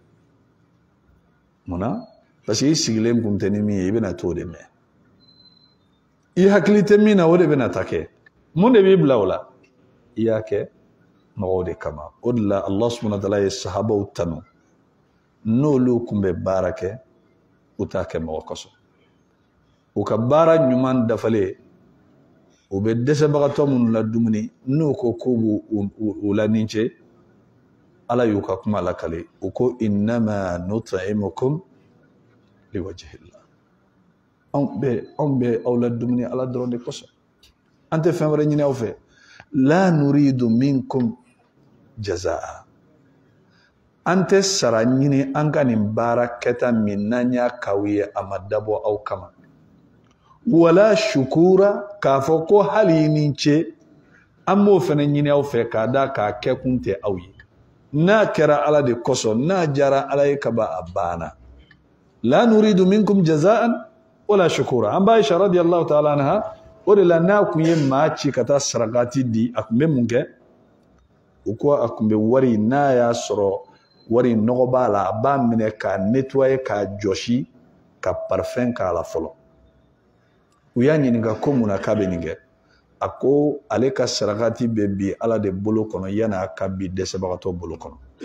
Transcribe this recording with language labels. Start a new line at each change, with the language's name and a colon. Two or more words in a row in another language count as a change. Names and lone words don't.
Bambara: munna parce que i sigilen kun tɛ ni min ye i bɛna t'o de mɛn i hakili tɛ min na o de bɛna ta kɛ mun de b'i bila o la i y'a kɛ mɔgɔw de kama o de la
Arabic: الله سبحانه وتعالى
Bambara: ye sahabaw tanu n'olu kun bɛ baara kɛ u t'a kɛ mɔgɔ kosɔn u ka baara ɲuman dafalen u bɛ dɛsɛbagatɔ minnu la dumuni n'u ko k'u b'u la nin cɛ ala y'u ka kuma lakale u ko
Arabic: إنما نطعمكم لوجه الله
Bambara: anw bɛ aw la dumuni ala dɔrɔn de kosɔn an tɛ fɛn wɛrɛ ɲini aw fɛ
Arabic: لا نريد منكم جزاء
Bambara: an tɛ sara ɲini an ka nin baara kɛta min n'an y'a k'aw ye a ma dabɔ aw kama
Arabic: ولا شكورا
Bambara: k'a fɔ ko hali nin ce an b'o fana ɲini aw fɛ k'a da k'a kɛ kun tɛ aw ye n'a kɛra ala de kosɔn n'a jara ala ye kaba a banna
Arabic: لا نريد منكم جزاء ولا
Bambara: shukura an b'a Aisha
Arabic: رضي الله تعالى عنها
Bambara: o de la n'a kun ye maa ci ka taa sarakati di a kun bɛ mun kɛ u ko a kun bɛ wari n'a y'a sɔrɔ wari nɔgɔ b'a la a b'a minɛ k'a nettoyer k'a jɔsi ka parfum k'a la fɔlɔ u y'a ɲininka ko mun na k'a bɛ nin kɛ a ko ale ka sarakati bɛ bi ala de bolo kɔnɔ yanni a ka bi dɛsɛbagatɔ bolo kɔnɔ